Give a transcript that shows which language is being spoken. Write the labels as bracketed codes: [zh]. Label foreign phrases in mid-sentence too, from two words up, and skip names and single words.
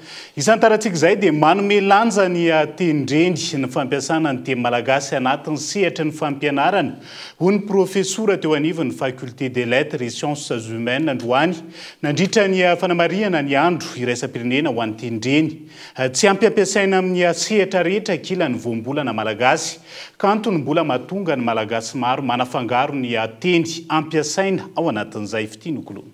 [mg] Isantarantsika izay dia manome lanja ny tendreny ny fampiasana ny teny malagasy anatin'ny sehatra ny fampianarana. Ho ny profesora teo anivon'ny [fr] faculté des lettres et sciences humaines [mg] androany nandritra ny fanamariana ny andro iraisam-pirenena ho an'ny tendreny. Tsy ampy ampiasaina amin'ny sehatra rehetra kila ny voambolana malagasy, kanto ny mbola mahatonga ny malagasy maro manafangaro ny teny ampiasaina ao anatin'izay fitianokoloana.